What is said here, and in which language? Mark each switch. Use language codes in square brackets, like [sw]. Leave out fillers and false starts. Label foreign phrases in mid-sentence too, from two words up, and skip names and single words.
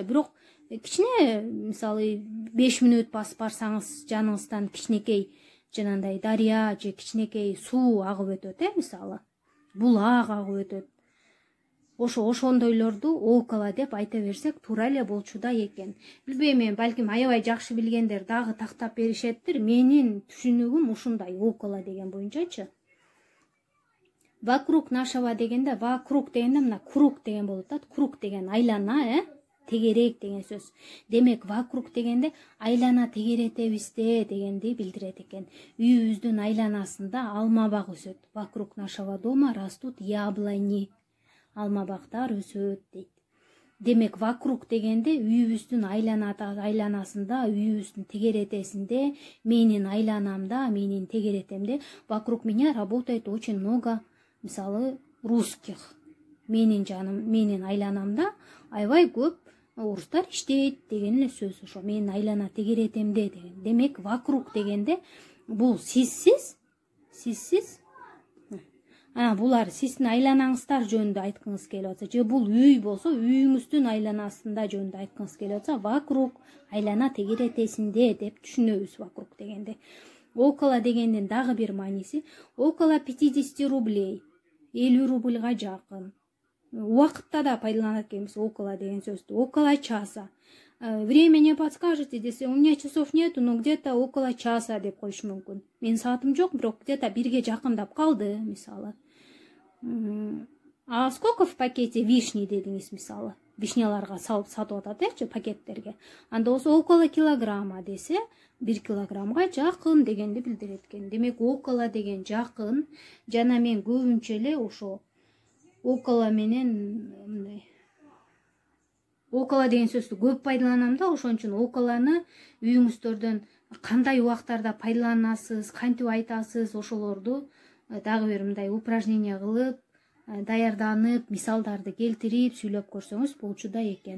[ky] Бирок кичине, мисалы, 5 мүнөт басып барсаңыз, жаныңыздан кичинекей жанандай дария же кичинекей суу агып өтөт, мисалы. Булак агып өтөт. Ошондойлорду около деп айта берсек туура эле болчуда экен. Билбейм, балким аябай жакшы билгендер дагы тактап беришеттир. Менин түшүнүгүм ушундай около деген боюнчачы. [ru] Вокруг нашего [ky] дегенде, вокруг дегенде мына круг деген болот. Круг деген айлана, тегерек деген сөз. Демек, вокруг дегенде айлана тегеретебизде дегенди билдирет экен. Үйүбүздүн айланасында алма бак өсөт. [ru] Вокруг нашего дома растут яблони. [ky] Алма бактар өсөт дейт. Демек, вокруг дегенде үйүбүздүн айланасында, үйүбүздүн тегеретесинде, менин айланамда, менин тегеретемде [ru] вокруг меня работает очень много, [ky] мисалы, русских. Менин жаным, менин айланамда аябай көп орустар иштейт деген эле сөз. Ошо менин айлана тегеретемде деген. Демек, вокруг дегенде бул сизсиз. Булар сиздин айланаңыздар жөнүндө айткыңыз келип атса, же бул үй болсо, үйүңүздүн айланасында жөнүндө айткыңыз келип атса, [ru] вокруг айлана [ky] тегеретесинде деп түшүнөбүз вокруг дегенде. Около дегендин дагы бир мааниси [ru] около 50 рублей, [ky] 50 рубльга жакын. Убакытта да пайдаланат экенбиз около деген сөздү. [ru] Около часа. Время не подскажете десе, у меня часов нету, но где-то около часа [ky] деп коюш мүмкүн. Мен саатым жок, бирок где-то бирге жакындап калды, мисалы. [ru] А сколько в пакете вишни [ky] дедиңиз, мисалы. вишняларга салып сатып атат пакеттерге. Анда болсо [ru] около килограмма [ky] десе 1 килограммга жакын дегенди билдирет экен. Демек около деген жакын. Жана мен көбүнчө эле ошо около менен мындай около деген сөздү көп пайдаланам да, ошон үчүн околоны үйүңүздөрдөн кандай убактарда пайдаланасыз, кантип айтасыз, ошолорду дагы бир мындай упражнение кылып, даярданып, мисалдарды келтирип сүйлөп көрсөңүз болчу да экен.